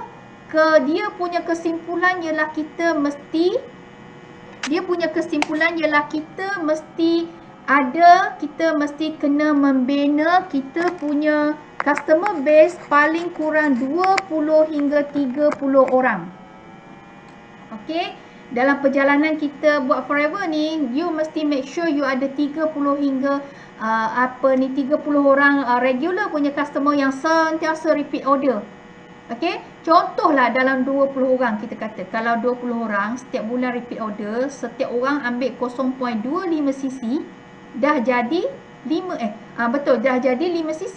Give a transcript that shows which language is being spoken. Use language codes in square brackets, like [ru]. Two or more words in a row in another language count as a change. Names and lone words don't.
[ms] Dia punya kesimpulan ialah kita mesti kena membina kita punya [en] customer base [ms] paling kurang 20 hingga 30 orang. Okay. Dalam perjalanan kita buat forever ni, you mesti [en] make sure [ms] you ada 30 hingga 30 orang regular punya customer yang sentiasa [en] repeat order. [ms] Okay. Contohlah dalam 20 orang kita kata, kalau 20 orang setiap bulan [en] repeat order, [ms] setiap orang ambil 0.25 cc, dah jadi 5 cc.